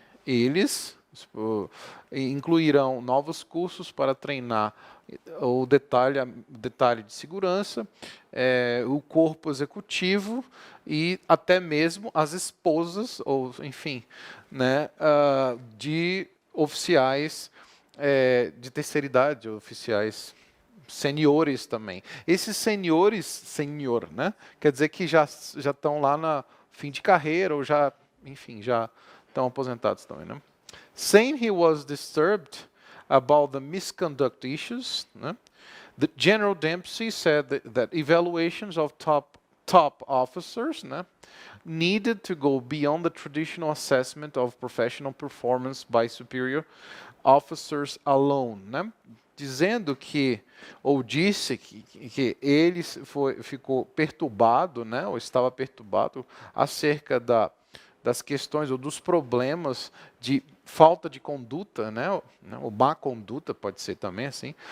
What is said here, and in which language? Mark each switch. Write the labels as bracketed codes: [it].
[pt] Eles incluirão novos cursos para treinar o detalhe de segurança, o corpo executivo e até mesmo as esposas, ou enfim, né, de oficiais de terceira idade, oficiais seniores também. Esses senhor, né? Quer dizer que já estão lá no fim de carreira ou já, enfim, já estão aposentados também, né? [en] Saying he was disturbed about the misconduct issues, né? The General Dempsey said that evaluations of top top officers, né, needed to go beyond the traditional assessment of professional performance by superior officers alone, né? [pt] Dizendo que, ou disse que ele ficou perturbado, né, ou estava perturbado acerca das questões ou dos problemas de falta de conduta, né, ou má conduta, pode ser também assim.